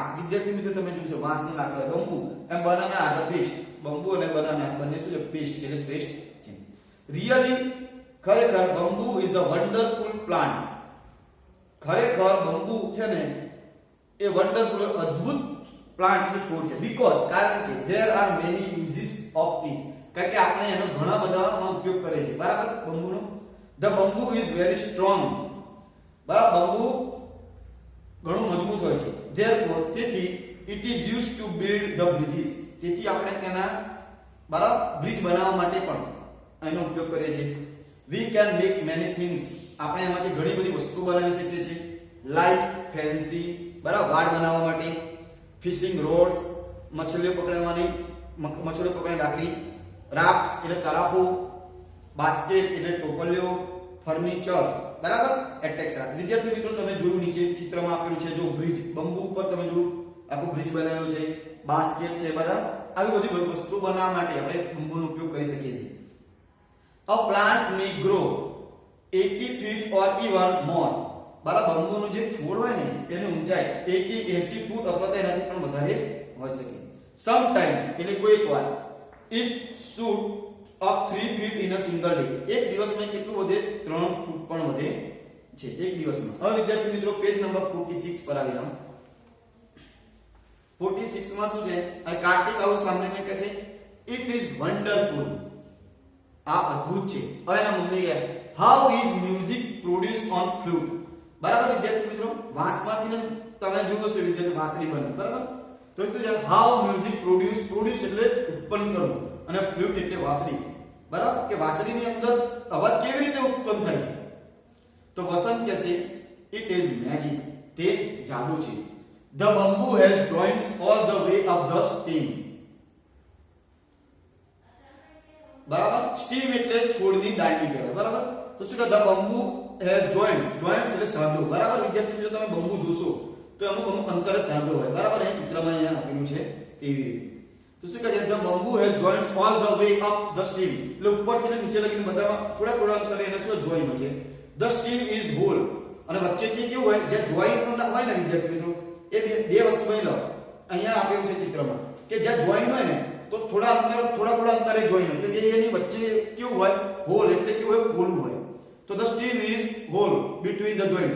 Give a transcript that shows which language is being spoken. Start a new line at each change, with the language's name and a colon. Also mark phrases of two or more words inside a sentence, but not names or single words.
Gujarati: વિદ્યાર્થી મિત્રો તમે જોશો વાંસની લાકડો
English: bamboo and banana are the best.
Gujarati: બંબુ અને બનાના બંને શું છે? બેસ્ટ છે, એટલે શ્રેષ્ઠ છે.
English: રિયલી ખરેખર bamboo is a wonderful plant.
Gujarati: ખરેખર બંબુ છે ને એ વન્ડરફુલ અદ્ભુત પ્લાન્ટ એટલે છોડ છે.
English: બીકોઝ
Gujarati: કારણ કે
English: there are many uses of it.
Gujarati: કારણ કે આપણે એનો ઘણા બધામાં ઉપયોગ કરે છે, બરાબર.
English: બંબુનો the bamboo is very strong.
Gujarati: બરાબર, બંબુ ઘણું મજબૂત હોય છે.
English: therefore તેથી it is used to build the bridges.
Gujarati: તેથી આપણે તેના બરાબર બ્રિજ બનાવવા માટે પણ એનો ઉપયોગ કરીએ છીએ.
English: we can make many things.
Gujarati: આપણે એમાંથી ઘણી બધી વસ્તુઓ બનાવી શકીએ છીએ.
English: like fancy,
Gujarati: બરાબર, વાડ બનાવવા માટે,
English: fishing rods,
Gujarati: મછલીઓ પકડવાની લાકડી, રાફ્ટ્સ એટલે તરાપો, બાસ્કેટ એટલે ટોપલીઓ, ફર્નિચર, બરાબર, એટેક્સરા. વિદ્યાર્થી મિત્રો તમે જોયું નીચે ચિત્રમાં આપેલું છે જો બ્રિજ, બંબુ ઉપર તમે જો આખું બ્રિજ બનાવેલું છે, બાસ્કેટ છે, બધા આવી બધી વસ્તુ બનાવવા માટે આપણે બંબુનો ઉપયોગ કરી શકીએ છીએ.
English: A plant may grow 80 feet or even more.
Gujarati: બરાબર, બંબુનું જે છોડ હોય ને એની ઊંચાઈ 80 ફૂટ અથવા તો એનાથી પણ વધારે હોઈ શકે.
English: Sometimes
Gujarati: એટલે કોઈક વાર
English: it shoot up 3 feet in a single day.
Gujarati: એક દિવસમાં કેટલું વધે? 3 ફૂટ પણ વધે છે એક દિવસમાં. હવે વિદ્યાર્થી મિત્રો પેજ નંબર 46 પર આવી જાઓ. 46 માં શું છે? આ કાર્તિક આવું સામને કહે છે
English: it is wonderful.
Gujarati: આ અદ્ભુત છે. હવે એના મમ્મી કહે
English: how is music produced on flute.
Gujarati: બરાબર વિદ્યાર્થી મિત્રો, વાંસમાંથી તમે જોયો છો વિદ્યાર્થી વાંસળી બને, બરાબર. તો શું છે?
English: how music produce
Gujarati: એટલે ઉત્પન્ન કરવું અને ફ્લૂટ એટલે વાંસળી, બરાબર. કે વાંસળીની અંદર અવાજ કેવી રીતે ઉત્પન્ન થાય છે? તો વસંત કહેશે
English: it is magic.
Gujarati: તે જાદુ છે.
English: the bamboo has joints all the way up the stem.
Gujarati: બરાબર, સ્ટીમ એટલે છોડની દાંડી કહેવાય, બરાબર. તો શું કે
English: the bamboo has joints
Gujarati: એટલે સાંધો, બરાબર. વિદ્યાર્થી મિત્રો તમે બંબુ જોશો તો અમુક અંતરે સાંધો હોય, બરાબર. અહીં ચિત્રમાં અહીંયા આપેલું છે તેવી રીતે. તો શું કહે છે?
English: the bamboo has joints all the way up the stem.
Gujarati: એટલે ઉપરથી નીચે લગીને બધામાં થોડા અંતરે એને શું જોઈન હોય છે?
English: the stem is whole.
Gujarati: અને વચ્ચેથી કેવું હોય? જે જોઈન હોય ને વિદ્યાર્થી મિત્રો એ બે વસ્તુ બની લો. અહીંયા આપેલું છે ચિત્રમાં કે જ્યાં જોઈન હોય ને તો થોડા અંતરે જોઈન હોય. તો એની વચ્ચે કેવું હોય? હોલ એટલે કેવું હોય? પોલું હોય.
English: તો the stem is hole between the joints.